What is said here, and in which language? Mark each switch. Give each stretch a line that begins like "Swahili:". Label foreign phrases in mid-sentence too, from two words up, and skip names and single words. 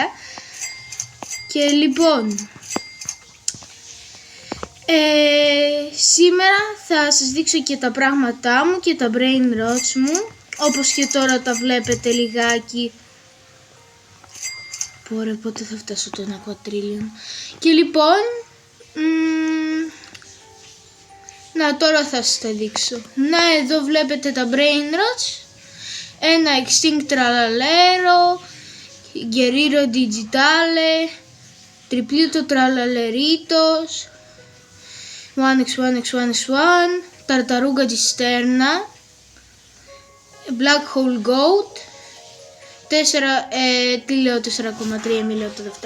Greek: Και λοιπόν σήμερα θα σας δείξω και τα πράγματά μου και τα
English: brain rots
Greek: μου, όπως και τώρα τα βλέπετε λιγάκι. Πόρε, πότε θα φτάσω το 1 quadrillion. Και λοιπόν να, τώρα θα σας τα δείξω. Να, εδώ βλέπετε τα
English: brain rots.
Greek: Ένα extinct tralalero, guerrero digitale, triplito tralaleritos, 1x1x1x1, Tartaruga Cisterna, Black Hole Goat, 4,3 μη λέω το δεύτερο.